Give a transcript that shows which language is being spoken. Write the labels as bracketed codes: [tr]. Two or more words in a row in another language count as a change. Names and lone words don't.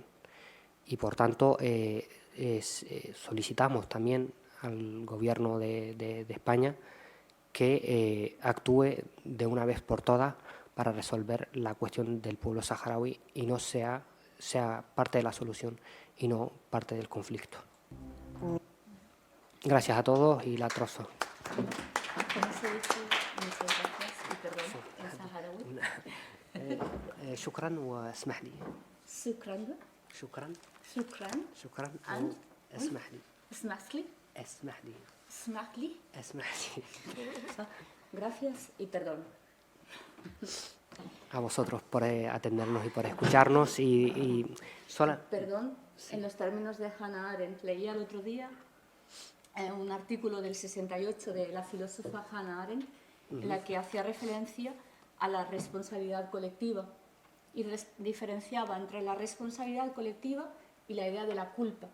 [es] Y por tanto solicitamos también al gobierno de España que actúe de una vez por todas para resolver la cuestión del pueblo saharaui y no sea parte de la solución y no parte del conflicto. Gracias a todos y la trozo. [ar] شكرا واسمح لي. شكرا. شكرا. شكرا. شكرا. اسمح لي. اسمح لي. اسمح لي. اسمح لي. اسمح لي. [es] Gracias y perdón. A vosotros por atendernos y por escucharnos y Perdón, sí. En los términos de Hannah Arendt, leía el otro día un artículo del 68 de la filósofa Hannah Arendt en la que hacía referencia a la responsabilidad colectiva y diferenciaba entre la responsabilidad colectiva y la idea de la culpa.